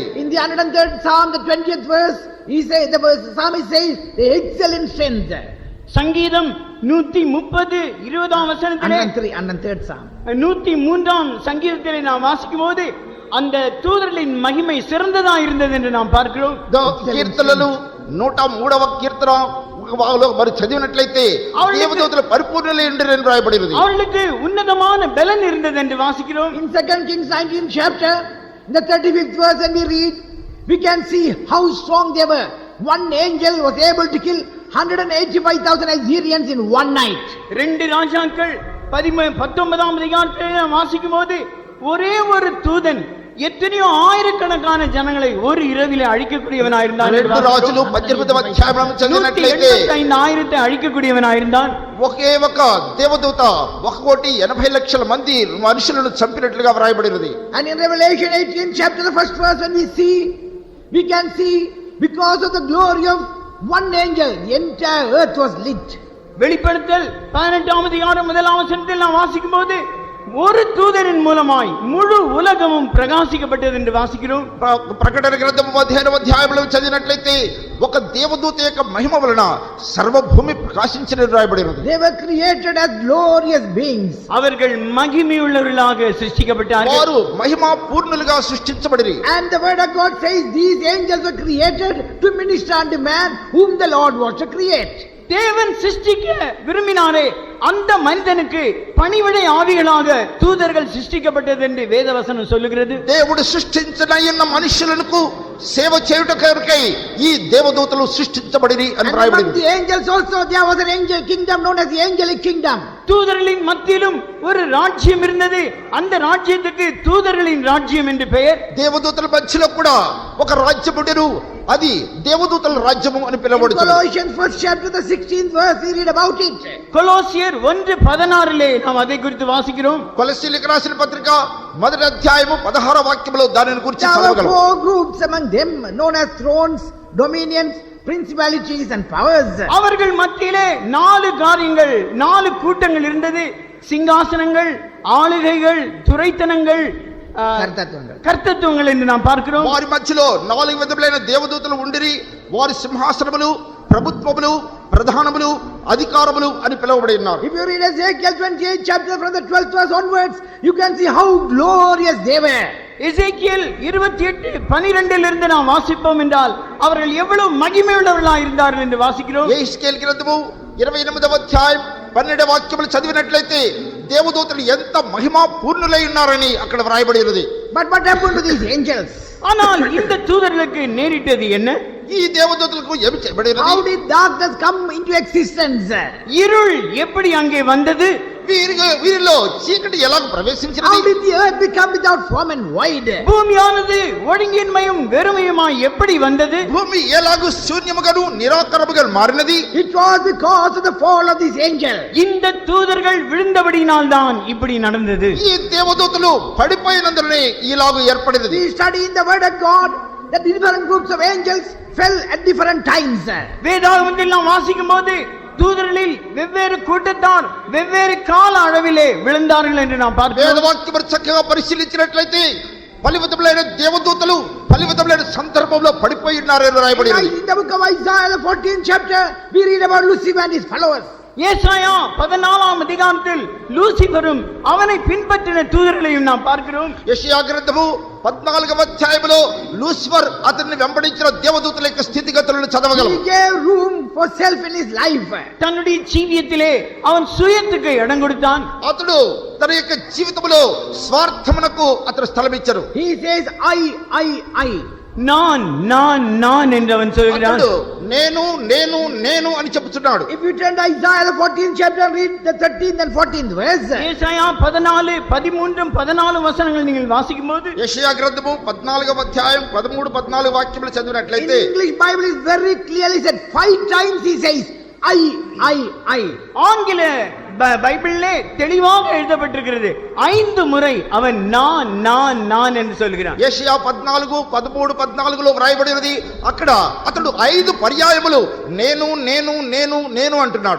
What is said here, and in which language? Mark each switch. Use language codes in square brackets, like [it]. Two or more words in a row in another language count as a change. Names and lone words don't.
[en] In the 103rd Psalm, the 20th verse, the psalmist says, they excel in strength. [ta] சங்கீதம் 130 20ஆம் வசனத்திலே [en] 103rd Psalm. [ta] 103ஆம் சங்கீதத்திலே நாம் வாசிக்கும்போது அந்த தூதர்களின் மகிமை சிறந்ததா இருந்தது என்று நாம் பார்க்கிறோம். [te] కీర్తనలు 103వ కీర్తన మరి చదివినట్లయితే దేవదూతలు పరిపూర్ణులై ఉండిరి అని రాయబడినది. [ta] அவர்களுக்கு உன்னதமான பலன் இருந்தது என்று வாசிக்கிறோம். [en] In 2 Kings 19th chapter, in the 35th verse, when we read, we can see how strong they were. One angel was able to kill 185,000 Assyrians in one night. [ta] 2 ராஜாக்கள் 19ஆம் அதிகாரத்திலே நாம் வாசிக்கும்போது ஒரே ஒரு தூதன் எத்தனையோ ஆயிரக்கணக்கான ஜனங்களை ஒரு இரவிலே அழிக்கக்கூடியவனாயிருந்தான். [te] 2 రాజులు 18వ అధ్యాయం చదివినట్లయితే [ta] 185,000 అழிக்கக்கூடியவனாயிருந்தான். [te] ఒకే ఒక దేవదూత 1,80,00,000 మంది మనుషులను చంపినట్లుగా వ్రాయబడినది. [en] And in Revelation 18th chapter, the first verse, when we can see because of the glory of one angel, the entire earth was lit. [ta] வெளிப்படுத்தல் 18ஆம் அதிகாரம் 1ஆம் வசனத்தில் நாம் வாசிக்கும்போது ஒரு தூதரின் மூலமாய் முழு உலகமும் பிரகாசிக்கப்பட்டது என்று வாசிக்கிறோம். [te] ప్రకటన గ్రంథము 15వ అధ్యాయంలో చదివినట్లయితే ఒక దేవదూత యొక్క మహిమ వలన సర్వభూమి ప్రకాశించినది రాయబడినది. [en] They were created as glorious beings. [ta] அவர்கள் மகிமையுள்ளவர்களாக சிருஷ்டிக்கப்பட்டார்கள். [te] వారు మహిమా పూర్ణులుగా సృష్టించబడిరి. [en] And the word of God says these angels were created to minister unto man whom the Lord wants to create. [ta] தேவன் சிருஷ்டிக்க விரும்பினாரே அந்த மனிதனுக்கு பணிவிடை ஆவிகளாக தூதர்கள் சிருஷ்டிக்கப்பட்டது என்று வேதவசனம் சொல்லுகிறது. [te] దేవుడు సృష్టించిన మనుషులకు సేవ చేయుటకై ఈ దేవదూతలు సృష్టించబడిరి అని రాయబడింది. [en] The angels also, there was an angel kingdom known as the angelic kingdom. [ta] தூதர்களின் மத்தியிலும் ஒரு ராஜ்யம் இருந்தது. அந்த ராஜ்யத்துக்கு தூதர்களின் ராஜ்யம் என்று பெயர். [te] దేవదూతల మధ్యలో కూడా ఒక రాజ్యం ఉండెను. అది దేవదూతల రాజ్యము అని పిలువబడుతుంది. [en] Colossians 1st chapter, the 16th verse, we read about it. [ta] கொலோசியர் 1:16 நாம் அதை குறித்து வாசிக்கிறோம். [te] కొలస్సీయులకు రాసిన పత్రిక 1వ అధ్యాయము 16వ వాక్యములో దానిని గురించి [en] There were [te] చదవగలం. [en] 4 groups among them known as thrones, dominions, principalities and powers. [ta] அவர்கள் மத்தியிலே 4 காரியங்கள் 4 கூட்டங்கள் இருந்தது. சிங்காசனங்கள், ஆளுகைகள், துரைத்தனங்கள், கர்த்தத்துவங்கள் என்று நாம் பார்க்கிறோம். [te] వారి మధ్యలో 4 విధములైన దేవదూతలు ఉండిరి. వారి సింహాసనములు, ప్రభుత్వములు, ప్రధానములు, అధికారములు అని పిలువబడి ఉన్నారు. [en] If you read Ezekiel 28th chapter from the 12th verse onwards, you can see how glorious they were. [ta] எசேக்கியேல் 28:12 இருந்து நாம் வாசிப்போம் என்றால் அவர்கள் எவ்வளவு மகிமையுள்ளவர்களாக இருந்தார்கள் என்று வாசிக்கிறோம். [te] యేషుకేలు గ్రంథము 28వ అధ్యాయం 12వ వాక్యములు చదివినట్లయితే దేవదూతలు ఎంత మహిమా పూర్ణులై ఉన్నారని అక్కడ వ్రాయబడి ఉన్నది. [en] But what happened to these angels? [ta] ஆனால் இந்த தூதர்களுக்கு நேரிட்டது என்ன? [te] ఈ దేవదూతలకు ఏమి చేయబడినది? [en] How did darkness come into existence? [ta] இருள் எப்படி அங்கே வந்தது? [te] వీరిలో చీకటి ఎలా [en] How [te] ప్రవేశించినది? [en] did the earth become without form and void? [ta] பூமியானது ஒழுங்கின்மையும் வெறுமையுமாய் எப்படி வந்தது? [te] భూమి ఎలాగూ శూన్యముగాను నిరాకరముగా మారినది? [en] It was because of the fall of these angels. [ta] இந்த தூதர்கள் விழுந்தபடியினால் தான் இப்படி நடந்தது. [te] ఈ దేవదూతలు పడిపోయినందునే ఇలాగూ ఏర్పడినది. [en] We study in the word of God that different groups of angels fell at different times. [ta] வேதாகமத்தில் நாம் வாசிக்கும்போது தூதர்களில் வெவ்வேறு கூட்டத்தார் வெவ்வேறு கால அளவிலே விழுந்தார்கள் என்று நாம் பார்க்கிறோம். [te] వేదవాక్యము చక్కగా పరిశీలించినట్లయితే పలివిధములైన దేవదూతలు పలివిధములైన సందర్భంలో పడిపోయి ఉన్నారని రాయబడింది. [en] In the book of Isaiah, the 14th chapter, we read about Lucifer and his followers. [ta] ஏசாயா 14ஆம் அதிகாரத்தில் லூசிபரும் அவனை பின்பற்றின தூதர்களையும் நாம் பார்க்கிறோம். [te] యెషయా గ్రంథము 14వ అధ్యాయములో లూసిఫర్ అతన్ని వెంబడించిన దేవదూతల యొక్క స్థితిగతులను చదవగలం. [en] He gave room for self in his life. [ta] தன்னுடைய ஜீவியத்திலே அவன் சுயத்துக்கு இடம் கொடுத்தான். [te] అతడు తన యొక్క జీవితంలో స్వార్థమునకు అతడు స్థలం ఇచ్చారు. [en] He says, I. [ta] நான் என்று அவன் சொல்கிறான். [te] అతడు నేను అని చెప్తున్నాడు. [en] If you turn to Isaiah the 14th chapter and read the 13th and 14th verse. [ta] ஏசாயா 14, 13, 14 வசனங்கள் நீங்கள் வாசிக்கும்போது [te] యెషయా గ్రంథము 14వ అధ్యాయం 13, 14 వాక్యములు [en] In [te] చదివినట్లయితే [en] English Bible is very clearly said 5 times he says, I. [ta] ஆங்கில பைபிளிலே தெளிவாக எழுதப்பட்டிருக்கிறது 5 முறை அவன் நான் என்று சொல்கிறான். [te] యెషయా 14, 13, 14లో వ్రాయబడినది. అక్కడ అతడు 5 పర్యాయములు నేను అంటున్నాడు.